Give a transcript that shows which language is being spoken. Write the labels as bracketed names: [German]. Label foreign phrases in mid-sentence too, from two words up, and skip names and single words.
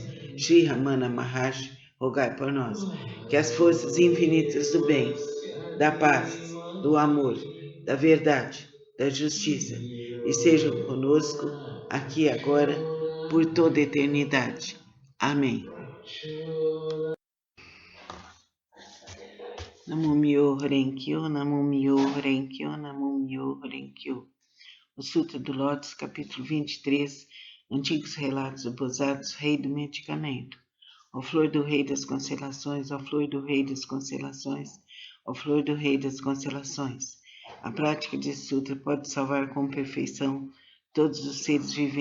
[Portuguese] Shri Ramana Maharshi, rogai por nós. Que as forças infinitas do bem, da paz, do amor, da verdade, da justiça estejam conosco aqui e agora, por toda a eternidade. Amém. [Japanese] Namo Myoho Renkyo, Namo Myoho Renkyo, Namo Myoho Renkyo. [Portuguese] O Sutra do Lótus, capítulo 23, Antigos Relatos Esbozados, Rei do Medicamento. Ó flor do Rei das Constelações, ó flor do Rei das Constelações, ó flor do Rei das Constelações. A prática desse sutra pode salvar com perfeição todos os seres viventes.